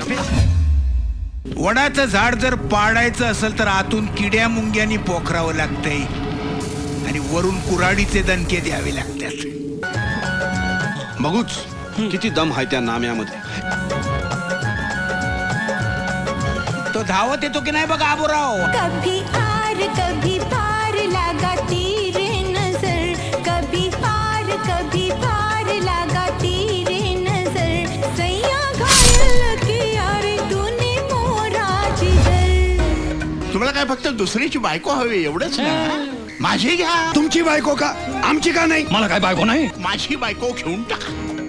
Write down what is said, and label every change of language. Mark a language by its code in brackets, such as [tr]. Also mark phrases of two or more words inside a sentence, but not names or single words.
[mr] वडाचं झाड जर पाडायचं असेल तर आतून किड्या मुंग्यांनी पोखरावं लागतंय आणि वरून कुऱ्हाडीचे दणके द्यावे लागतात. बघूच किती दम आहे त्या नाम्यामध्ये. तो धावत येतो की नाही बघा आबूराव. [hi] कभी आर कभी पार लगा तीरे नजर. कभी आर कभी पार लगा तीरे नजर. सैया घायल किया रे तूने मोरा जिगर. [mr] तुम्हाला काय फक्त दुसरीची बायको हवी एवढंच ना? माझी घ्या. तुमची बायको का? आमची का नाही? मला काय बायको नाही. माझी बायको घेऊन टाका.